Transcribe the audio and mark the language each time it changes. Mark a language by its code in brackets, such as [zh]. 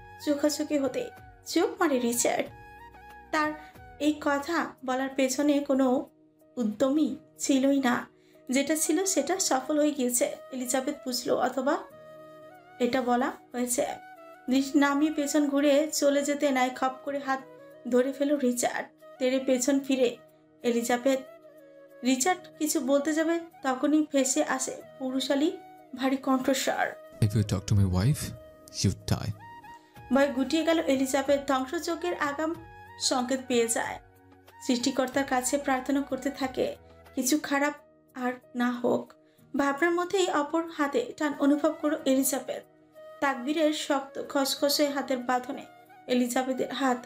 [bn] চোখাচোখি হতে চোখ মারে রিচার্ড। তার এই কথা বলার পেছনে কোনো উদ্যমী ছিলই না, যেটা ছিল সেটা সফল হয়ে গিয়েছে এলিজাবেথ বুঝলো, অথবা এটা বলা হয়েছে। দৃষ্টি নামিয়ে পেছন ঘুরে চলে যেতে নাই খপ করে হাত ধরে ফেল রিচার্ড। তেড়ে পেছন ফিরে এলিজাবেথ। রিচার্ড কিছু বলতে যাবে তখনই ভেসে আসে পুরুষালী ভারী কণ্ঠস্বর, [en] If you talk to my wife, you die. [bn] ভয় গুটিয়ে গেল এলিজাবেথ। ধ্বংসযজ্ঞের আগাম সংকেত পেয়ে যায়। সৃষ্টিকর্তার কাছে প্রার্থনা করতে থাকে কিছু খারাপ আর না হোক। ভাবনার মধ্যেই অপর হাতে টান অনুভব করো এলিজাবেথ। তাকবীরের শক্ত খসখসে হাতের বাঁধনে এলিজাবেথের হাত।